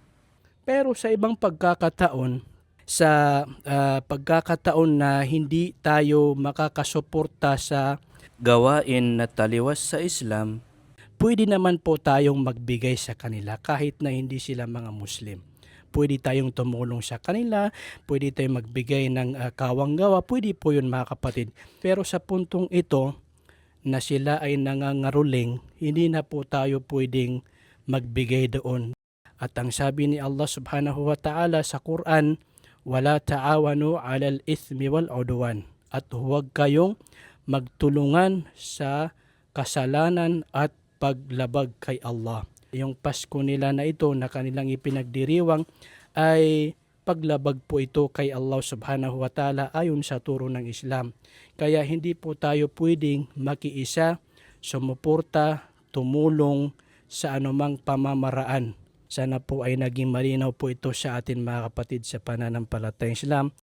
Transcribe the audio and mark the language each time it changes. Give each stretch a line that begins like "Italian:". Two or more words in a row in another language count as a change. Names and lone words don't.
Filipino: Pero sa ibang pagkakataon, pagkakataon na hindi tayo makakasuporta sa gawain na taliwas sa Islam, pwede naman po tayong magbigay sa kanila kahit na hindi sila mga Muslim. Pwede tayong tumulong sa kanila, pwede tayong magbigay ng kawanggawa, pwede po yun mga kapatid. Pero sa puntong ito na sila ay nangangaruling, hindi na po tayo pwedeng magbigay doon. At ang sabi ni Allah
Arabic: سبحانه وتعالى
Filipino: sa Quran,
Arabic: "ولا تعاونوا على الإثم والعدوان."
Filipino: At huwag kayong magtulungan sa kasalanan at paglabag kay Allah. Yung Pasko nila na ito na kanilang ipinagdiriwang ay paglabag po ito kay Allah
Arabic: سبحانه وتعالى
Filipino: ayon sa turo ng Islam. Kaya hindi po tayo pwedeng makiisa, sumuporta, tumulong sa anumang pamamaraan. Sana po ay naging malinaw po ito sa atin mga kapatid sa pananampalatayang Islam.